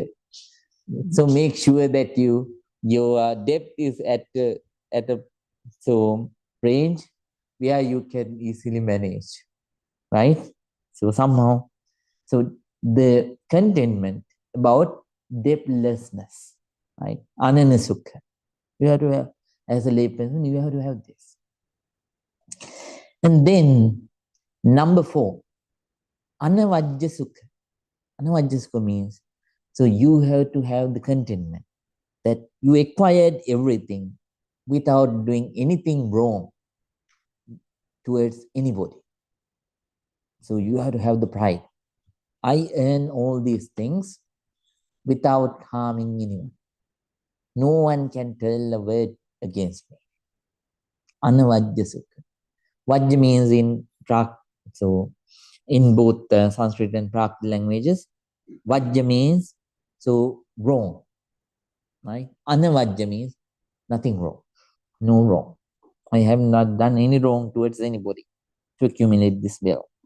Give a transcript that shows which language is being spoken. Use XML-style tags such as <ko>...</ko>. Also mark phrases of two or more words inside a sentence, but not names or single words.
<en>So make sure that your debt is at a range where you can easily manage, right? So somehow, so the contentment about debtlessness, right? Ananasukha. You have to have, as a layperson, you have to have this. And then number 4,</en> <pi>anavajja sukha. Anavajja sukha</pi> <en>means, so you have to have the contentment that you acquired everything without doing anything wrong towards anybody. So you have to have the pride. I earn all these things without harming anyone. No one can tell a word against me.</en> <pi>Anavajja sukha.</pi> <en>Vajja means in so in both Sanskrit and Prakrit languages, Vajja means so wrong, right? Anavajja means nothing wrong, no wrong. I have not done any wrong towards anybody to accumulate this wealth.</en>